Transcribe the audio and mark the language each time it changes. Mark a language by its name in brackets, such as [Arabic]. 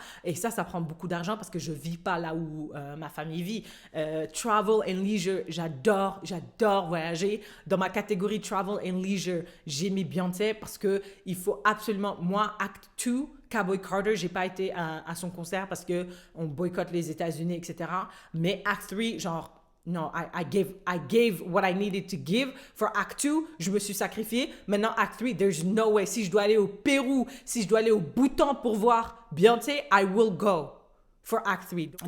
[French] Et ça prend beaucoup d'argent parce que je vis pas là où ma famille vit. [English] Travel and leisure, [French] j'adore voyager. Dans ma catégorie travel and leisure, j'ai mis Beyoncé parce que il faut absolument, moi, Act 2, Cowboy Carter, j'ai pas été à son concert parce que on boycotte les États-Unis, etc. [English] Mais Act 3, genre, no, I gave what I needed to give for Act 2. [French] Je me suis sacrifié. [English] Maintenant, Act 3, there's no way. [French] Si je dois aller au Pérou, si je dois aller au Bhoutan pour voir Beyoncé, [English] I will go for Act 3.